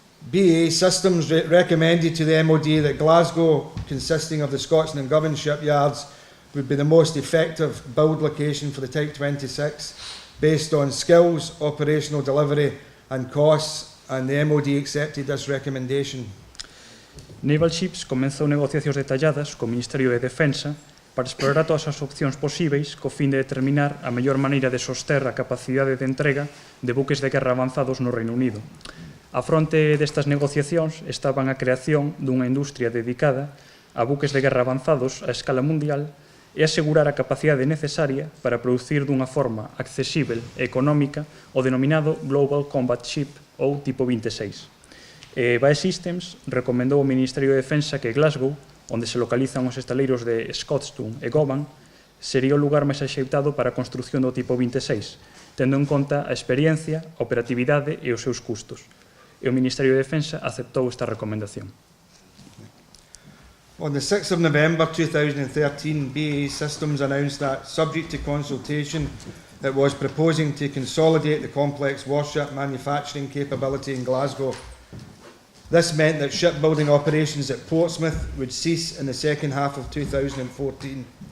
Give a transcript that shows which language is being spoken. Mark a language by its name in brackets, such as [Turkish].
[English] BAE Systems recommended to the MOD that Glasgow, consisting of the Scotsman and Govan shipyards, would be the most effective build location for the Type 26 based on skills, operational delivery and costs, and the MOD accepted this recommendation. [Galician] Naval Ships comenzou negociacións detalladas co Ministerio de Defensa para explorar todas as opcións posíveis co fin de determinar a mellor maneira de soster a capacidade de entrega de buques de guerra avanzados no Reino Unido. A fronte destas negociacións estaban a creación dunha industria dedicada a buques de guerra avanzados a escala mundial e asegurar a capacidade necesaria para producir dunha forma accesible e económica o denominado Global Combat Ship ou tipo 26. BAE Systems recomendou ao Ministerio de Defensa que Glasgow, onde se localizan os estaleiros de Scotsman e Govan, sería o lugar máis axeitado para a construción do tipo 26, tendo en conta a experiencia, a operatividade e os seus custos. E o Ministerio de Defensa aceptou esta recomendación. [English] On the 6th of November 2013, BAE Systems announced that, subject to consultation, it was proposing to consolidate the complex warship manufacturing capability in Glasgow. This meant that shipbuilding operations at Portsmouth would cease in the second half of 2014.